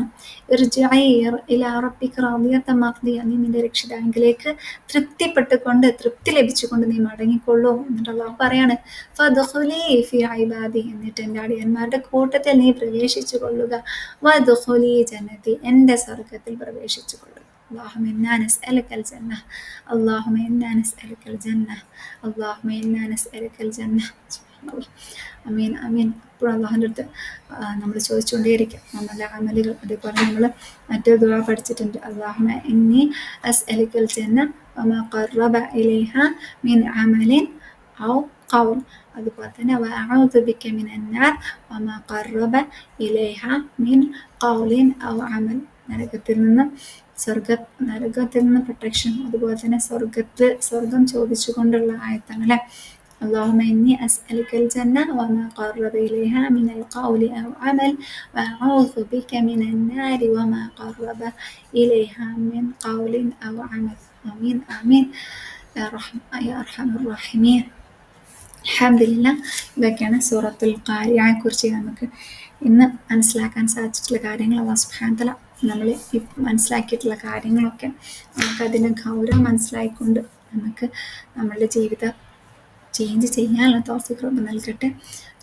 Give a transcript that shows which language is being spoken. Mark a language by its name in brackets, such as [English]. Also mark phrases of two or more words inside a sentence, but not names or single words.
[Arabic] ارجعي إلى ربك راضية مرضية, [Malayalam] നീ നിന്റെ രക്ഷിതാവിലേക്ക് തൃപ്തിപ്പെട്ടുകൊണ്ട്, തൃപ്തി ലഭിച്ചുകൊണ്ട് നീ മടങ്ങിക്കൊള്ളൂ. എന്നിട്ട് അള്ളാഹു പറയാണ് [Arabic] فادخلي في عبادي, [Malayalam] എന്നിട്ട് എൻ്റെ അടിയന്മാരുടെ കൂട്ടത്തിൽ നീ പ്രവേശിച്ചു കൊള്ളുക. [Arabic] وادخلي جنتي, [Malayalam] എൻ്റെ സ്വർഗത്തിൽ പ്രവേശിച്ചു കൊള്ളുക. [Arabic] اللهم إنا نسألك الجنة، اللهم إنا نسألك الجنة، اللهم إنا نسألك الجنة. آمين آمين. [Malayalam] എപ്പോഴും അള്ളാഹുവിൻ്റെ അടുത്ത് നമ്മൾ ചോദിച്ചുകൊണ്ടേയിരിക്കും നമ്മളുടെ അമലുകൾ. അതേപോലെ നമ്മൾ മറ്റൊരു ദുആ പഠിച്ചിട്ടുണ്ട്, [Arabic] اللهم إني أسألك الجنة وما قرب إليها من عمل أو قول. [Malayalam] അതുപോലെ തന്നെ [Arabic] وأعوذ بك من النار وما قرب إليها من قول أو عمل. [Malayalam] നരകത്തിൽ നിന്ന് പ്രൊട്ടക്ഷൻ, അതുപോലെ തന്നെ സ്വർഗം ചോദിച്ചുകൊണ്ടുള്ള ആയത്താണ്. [Arabic] اللهم إني أسألك الجنة وما قرب إليها من القول أو عمل وأعوذ بك من النار وما قرب إليها من قول أو عمل. آمين آمين يا أرحم الراحمين. الحمد لله. [Malayalam] ഇതൊക്കെയാണ് സൂറത്തുൽ ഖാരിഅയെ കുറിച്ച് നമുക്ക് ഇന്ന് മനസ്സിലാക്കാൻ സാധിച്ചിട്ടുള്ള കാര്യങ്ങൾ. [Arabic] الله سبحانه وتعالى [Malayalam] നമ്മൾ ഈ മനസ്സിലാക്കിയിട്ടുള്ള കാര്യങ്ങളൊക്കെ നമുക്കതിൻ്റെ ഗൗരവം മനസ്സിലായിക്കൊണ്ട് നമുക്ക് നമ്മളുടെ ജീവിതം ചേഞ്ച് ചെയ്യാനുള്ള തൗഫീഖ് റബ്ബ് നൽകട്ടെ.